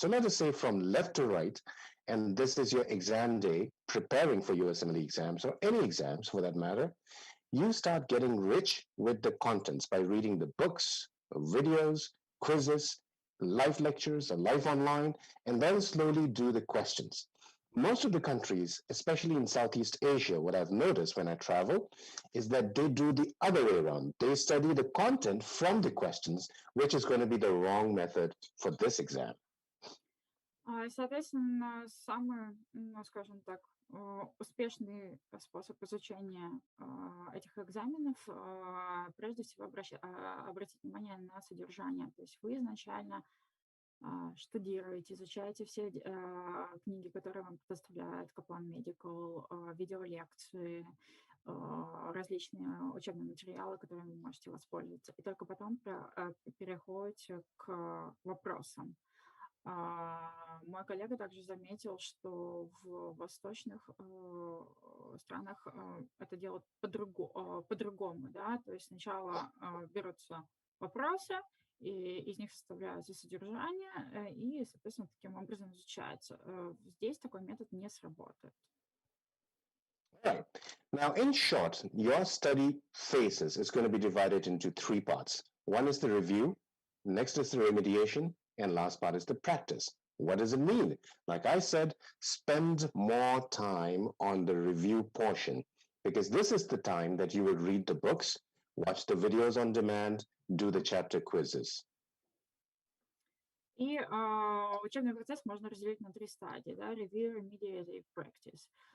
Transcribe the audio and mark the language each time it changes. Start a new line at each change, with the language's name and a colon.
English: So let us say from left to right, and this is your exam day, preparing for USMLE exams, or any exams for that matter, you start getting rich with the contents by reading the books, videos, quizzes, live lectures, or live online, and then slowly do the questions. Most of the countries, especially in Southeast Asia, what I've noticed when I travel is that they do the other way around. They study the content from the questions, which is going to be the wrong method for this exam.
Russian: Соответственно, самый, скажем так, успешный способ изучения этих экзаменов, прежде всего обратить внимание на содержание. То есть вы изначально штудируете, изучаете все книги, которые вам предоставляет Kaplan Medical, видеолекции, различные учебные материалы, которыми вы можете воспользоваться. И только потом переходите к вопросам. Мой коллега также заметил, что в восточных странах это делают по-другому, да, то есть сначала берутся вопросы, и из них составляется содержание, и, соответственно, таким образом изучается. Здесь такой метод не сработает.
English: Right. Now, in short, your study phases is going to be divided into three parts. One is the review, Next is the remediation, and last part is the practice. What does it mean? Like I said, spend more time on the review portion, because this is the time that you will read the books, watch the videos on demand, do the chapter quizzes.
Russian: И учебный процесс можно разделить на 3 стадии, да,
English: review, remediate
Russian: и
English: practice.